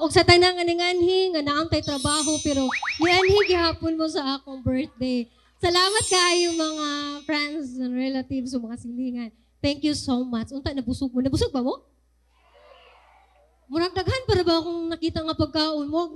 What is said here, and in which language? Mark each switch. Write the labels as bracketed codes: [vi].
[ceb] O sa tanang anhi nga naantay trabaho, pero ni-anhi gihapon mo sa akong birthday. Salamat kayo mga [en] friends and relatives [ceb] o mga silingan. [en] Thank you so much. [ceb] Unta, nabusog mo. Nabusog ba mo? Murag daghan para ba akong nakita nga pagkaon mo?